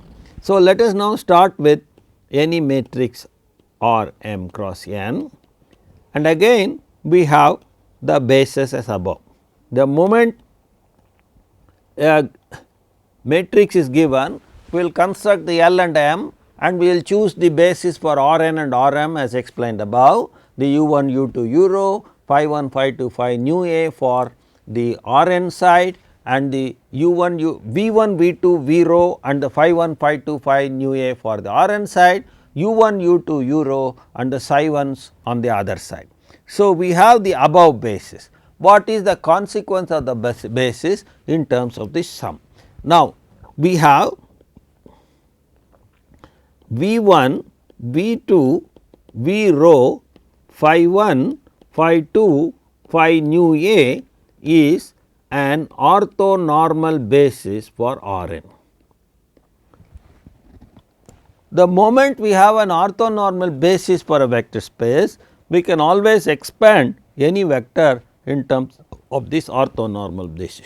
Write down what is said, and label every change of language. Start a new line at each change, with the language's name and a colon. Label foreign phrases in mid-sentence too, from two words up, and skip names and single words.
English: So, let us now start with any matrix R m cross n, and again we have the basis as above. The moment a matrix is given, we will construct the L and M, and we will choose the basis for R n and R m as explained above, the U 1 U 2 U rho, phi 1 phi 2 phi nu A for the R n side, and the U 1 U V 1 V 2 V rho and the phi 1 phi 2 phi nu A for the R n side, U 1 U 2 U rho and the psi 1s on the other side. So, we have the above basis. What is the consequence of the basis in terms of the sum? Now, we have V 1, V 2, V rho, phi 1, phi 2, phi nu A is an orthonormal basis for R n. The moment we have an orthonormal basis for a vector space, we can always expand any vector in terms of this orthonormal basis.